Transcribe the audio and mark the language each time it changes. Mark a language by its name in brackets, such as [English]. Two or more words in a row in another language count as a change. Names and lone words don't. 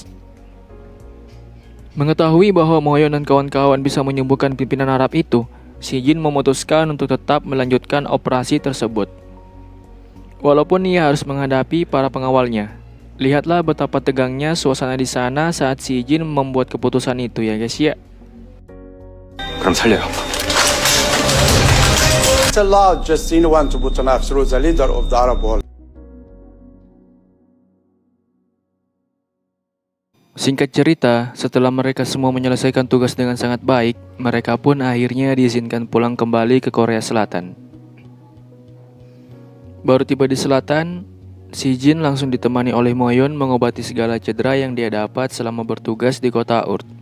[Indonesian] Mengetahui bahwa Moyon dan kawan-kawan bisa menyembuhkan pimpinan Arab itu, si Jin memutuskan untuk tetap melanjutkan operasi tersebut. Walaupun ia harus menghadapi para pengawalnya. Lihatlah betapa tegangnya suasana di sana saat si Jin membuat keputusan itu ya guys ya. [Korean] 그럼 살려요. [English] It's allowed just anyone to put an knife through the leader of the Arab world. [Indonesian] Singkat cerita, setelah mereka semua menyelesaikan tugas dengan sangat baik, mereka pun akhirnya diizinkan pulang kembali ke Korea Selatan. Baru tiba di selatan, si Jin langsung ditemani oleh Moyon mengobati segala cedera yang dia dapat selama bertugas di kota Urt.